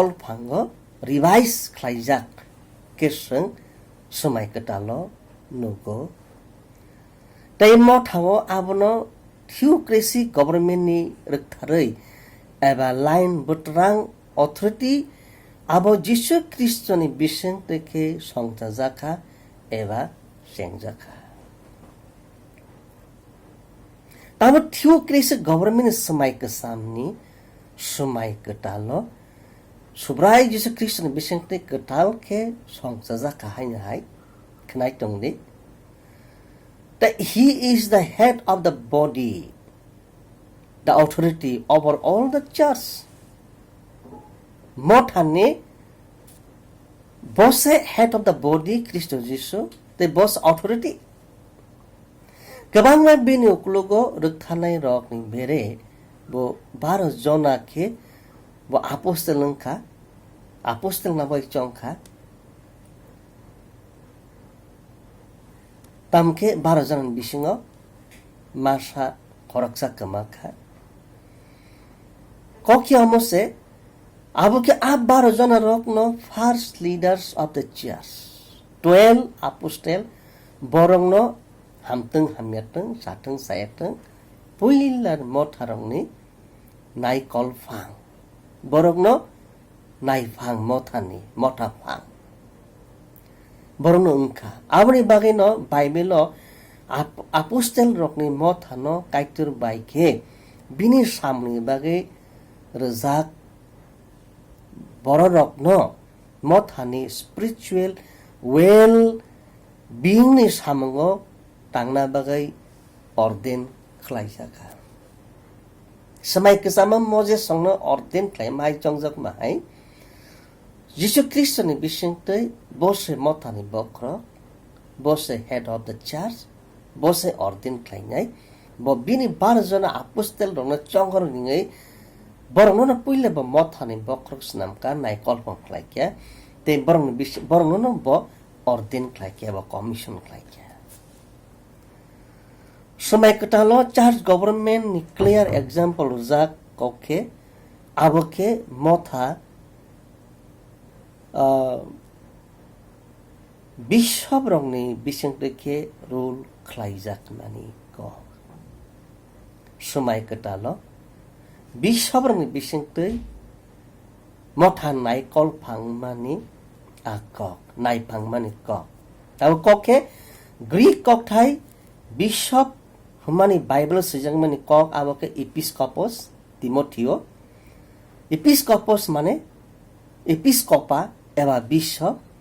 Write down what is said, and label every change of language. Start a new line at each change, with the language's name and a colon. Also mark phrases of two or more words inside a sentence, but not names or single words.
Kok Borok: phango revise khlaijak ke seng semai ketalo nogo taimo thango abono theocracy government ni riktarei eba line butrang authority abo jisu kristo ni bising teke songtajaka eba sengjaka tabo
English: theocracy government
Kok Borok: semai ke samni semai ketalo subrai jisu kristo ni bising te ketal ke songtajaka haina hai knai tongdi
English: that he is the head of the body the authority over all the church
Kok Borok: mothani
English: boss head of the body
Kok Borok: Kristo Jesu
English: the boss authority
Kok Borok: kabang bini uklogo rukhanai rok ni bere bo 12 jona ke bo apostel na boy chongkha tamke 12 jona bisingo masa koraksa kamakha koki amose abuke ab 12 jona rok no
English: first leaders of the church
Kok Borok: 12 apostle borong no hamtung hamyatung satung sayatung puilar motharongni naikol phang borong no nai phang mothani motha phang borong no ungkha abni bagino bible apostle rokni mothano kaitur baike bini samni bage rezak borok no mothani
English: spiritual well being
Kok Borok: ni samango tangna bagai ordain khlaijaka samai kesama Moses songno ordain khlai mai chongjak mai Jisu Kristo ni bisingtei bose mothani bokro bose
English: head of the church
Kok Borok: bose ordain khlainai bo bini 12 jona apostle rongno chongor ningai borong no puile bo mothani bokrok snamka nai kolpong khlaikya te borong no bo ordain khlaikya bo commission khlaikya semai ketalo
English: church government
Kok Borok: ni
English: clear example
Kok Borok: jak koke aboke motha bishop rongni bisingteke rule khlaijak mani ko semai ketalo bishop rongni bisingtei motha naikol phangmani akok nai phangmani kok tau koke Greek kok thai bishop humani Bible sejangmani kok aboke episcopos Timotheo episcopos mane episcopa eba bishop